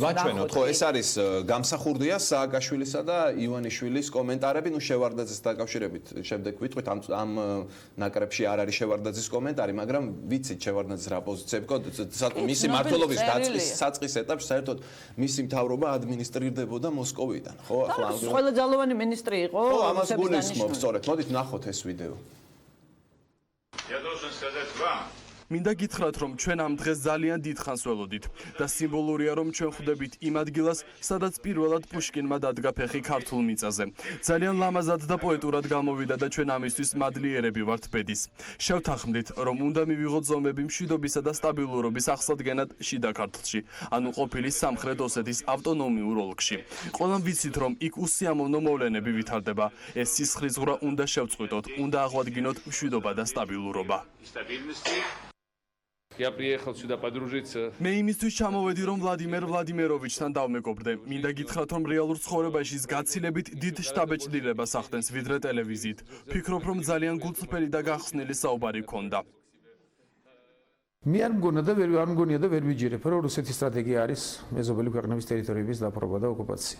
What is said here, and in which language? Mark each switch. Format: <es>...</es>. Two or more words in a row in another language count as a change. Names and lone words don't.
<ka>ვაჩვენოთ, ხო, ეს არის გამსახურდია სააკაშვილისა და ივანიშვილის კომენტარები, ნუ შევარდნაძეს დაკავშირებით შემდეგ ვიტყვით, ამ ნაკრებში არ არის შევარდნაძის კომენტარი, მაგრამ ვიცით შევარდნაძის რა პოზიციები ყო, მისი მმართველობის საწყის ეტაპში საერთოდ მისი მთავრობა ადმინისტრირდებოდა მოსკოვიდან, ხო? ახლა ყველა ძალოვანი მინისტრი იყო. ხო, ამას გულისხმობ, სწორედ. მოდით ნახოთ ეს ვიდეო.</ka> <ru>Я должен сказать вам.</ru> <ka>მინდა გითხრათ, რომ ჩვენ ამ დღეს ძალიან დიდხანს ველოდით და სიმბოლურია, რომ ჩვენ ხვდებით იმ ადგილას, სადაც პირველად პუშკინმა დადგა ფეხი ქართულ მიწაზე. ძალიან ლამაზად და პოეტურად გამოვიდა და ჩვენ ამისთვის მადლიერები ვართ ბედის. შევთანხმდით, რომ უნდა მივიღოთ ზომები მშვიდობისა და სტაბილურობის აღსადგენად შიდა ქართლში, ანუ ყოფილი სამხრეთ ოსეთის ავტონომიურ ოლქში. ყველამ ვიცით, რომ იქ უსიამოვნო მოვლენები ვითარდება. ეს სისხლისღვრა უნდა შევწყვიტოთ, უნდა აღვადგინოთ მშვიდობა და სტაბილურობა.</ka> <ru>Я приехал сюда подружиться.</ru> <ka>მე იმისთვის ჩამოვედი, რომ ვლადიმერ ვლადიმეროვიჩთან დავმეგობრდე. მინდა გითხრათ, რომ რეალურ ცხოვრებაში გაცილებით დიდ შტაბეჭდილებას ახდენს ვიდრე ტელევიზიით. ფიქრობ, რომ ძალიან გულწრფელი და გახსნილი საუბარი ჰქონდა. მე არ მგონია და ვერ ვიჯერებ, რომ რუსეთის სტრატეგია არის მეზობელი ქვეყნების ტერიტორიების დაპყრობა და ოკუპაცია.</ka>